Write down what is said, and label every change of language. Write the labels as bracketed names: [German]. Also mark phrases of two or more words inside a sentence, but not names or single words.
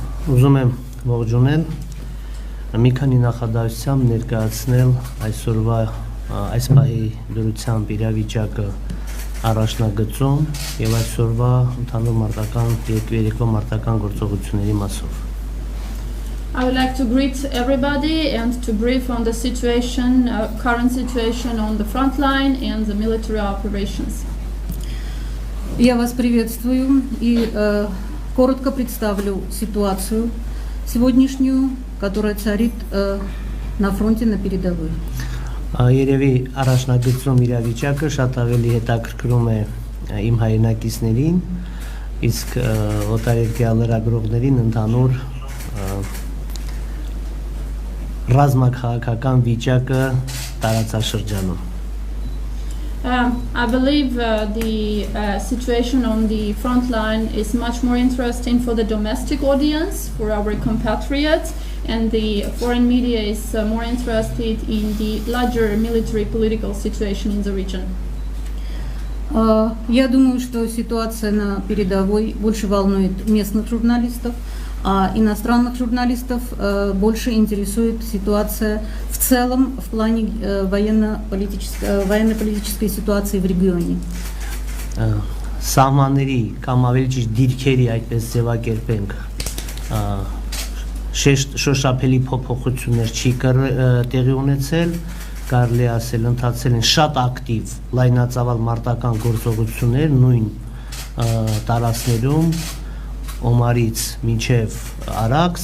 [Armenian] Ուզում եմ ողջունել մի քանի նախադասությամբ ներկայացնել այսօրվա այս պահի դրությամբ իրավիճակը առաջնագծում եւ այսօրվա ընդհանուր մարտական երկու մարտական գործողությունների մասով [English] I would like to greet everybody and to brief on the situation, current situation on the front line and the military operations. [Russian] Я вас приветствую и коротко представлю ситуацию сегодняшнюю, которая царит на фронте, на передовой. [Armenian] Երևի առաջնագծում իրավիճակը շատ ավելի հետաքրքրում է իմ հայրենակիցներին, իսկ օտարերկրյա լրագրողներին ընդհանուր ռազմաքաղաքական վիճակը տարածաշրջանում. [English] I believe the situation on the front line is much more interesting for the domestic audience, for our compatriots, and the foreign media is more interested in the larger military political situation in the region. [Russian] Я думаю, что ситуация на передовой больше волнует местных журналистов, а иностранных журналистов больше интересует ситуация в целом в плане военно-политической ситуации в регионе. [Armenian] Սահմանների կամ ավելի ճիշտ դիրքերի այդպես ձևակերպենք շոշափելի փոփոխություններ չի տեղի ունեցել, կարելի ասել ընթացել են շատ ակտիվ լայնածավալ մարտական գործողություններ նույն տարածքներում Օմարից մինչև Արաքս,